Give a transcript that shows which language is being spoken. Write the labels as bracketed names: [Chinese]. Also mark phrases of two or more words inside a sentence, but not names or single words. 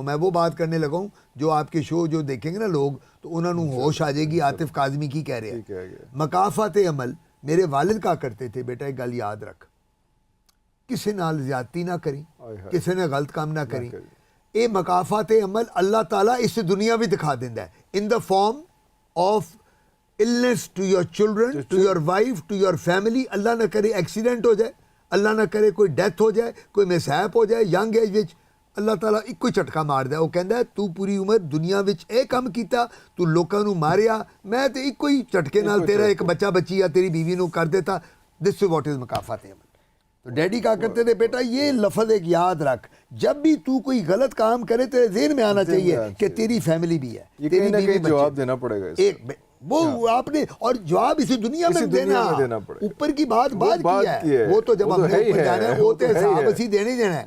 [Urdu] میں وہ بات کرنے لگا ہوں جو آپ کے شو جو دیکھیں گے نا لوگ تو انہوں نے ہوش آ جائے گی عاطف کاظمی کی کہہ رہے ہیں. مکافات عمل میرے والد کہا کرتے تھے, [Punjabi] بیٹا ایک گل یاد رکھ, کسی نال زیادتی نہ کریں, کسی نے غلط کام نہ کریں. اے مکافات عمل اللہ تعالیٰ اس دنیا بھی دکھا دیندہ ہے, ان دا [English] form of illness to your children, to your wife, to your family. [Punjabi] اللہ نہ کرے ایکسیڈنٹ ہو جائے, اللہ نہ کرے کوئی ڈیتھ ہو جائے, کوئی مسہپ ہو جائے [English] young age [Punjabi] وچ, اللہ تعالیٰ ایک کوئی جھٹکا مار دے. وہ کہندا ہے تو پوری عمر دنیا وچ اے کام کیتا, تو لوکاں نو ماریا, میں تے ایک کوئی جھٹکے نال تیرا ایک بچہ بچی یا تیری بیوی نو کر دیتا. [English] this is what is [Urdu] مکافات عمل. تو ڈیڈی کہا کرتے تھے, بیٹا یہ لفظ ایک یاد رکھ, جب بھی تو کوئی غلط کام کرے تیرے ذہن میں آنا چاہیے کہ تیری فیملی بھی ہے, تیری بیوی بھی جواب دینا پڑے گا. ایک وہ آپ نے, اور جواب اسی دنیا میں دینا, اوپر کی بات کی ہے, وہ تو جب ہم نے اوپر جانا ہے وہ تو حساب اسی دینے دینا ہے.